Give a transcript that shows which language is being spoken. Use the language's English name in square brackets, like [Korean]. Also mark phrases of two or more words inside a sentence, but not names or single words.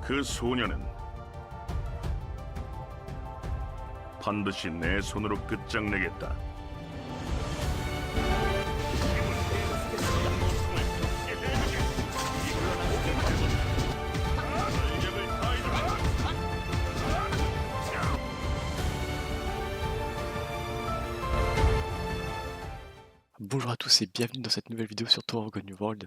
[Korean] 그 소녀는 반드시 내 손으로 끝장내겠다. [French] Bonjour à tous et bienvenue dans cette nouvelle vidéo sur Tower of God New World.